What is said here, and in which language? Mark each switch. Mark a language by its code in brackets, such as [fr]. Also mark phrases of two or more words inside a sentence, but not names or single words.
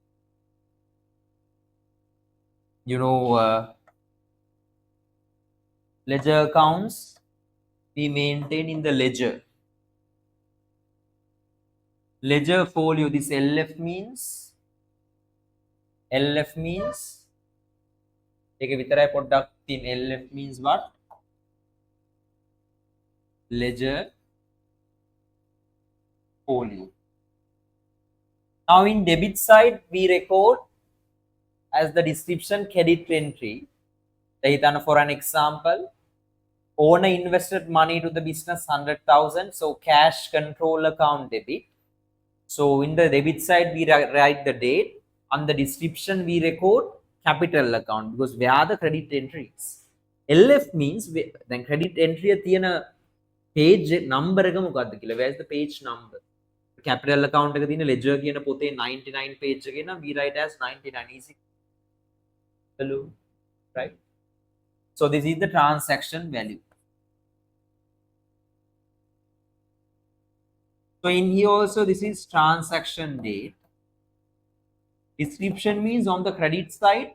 [en] You know, ledger accounts we maintain in the ledger. Ledger folio. This LF means [si] ඒක විතරයි පොඩ්ඩක් තියෙන. [en] LF means what? Ledger folio. Now in debit side we record as the description credit entry. For an example, owner invested money to the business 100,000, so cash control account debit. So in the debit side we write the date. On the description we record capital account, because where are the credit entries. LF means then credit entry තියෙන page number [si] එක මොකක්ද කියලා. [en] Where is the page number? Capital account [si] එක තියෙන [en] ledger [si] කියන පොතේ [en] 99 page [si] එකේ නම් [en] we write as 99. Easy. Hello, right? So this is the transaction value. So in here also this is transaction date. Description means on the credit side.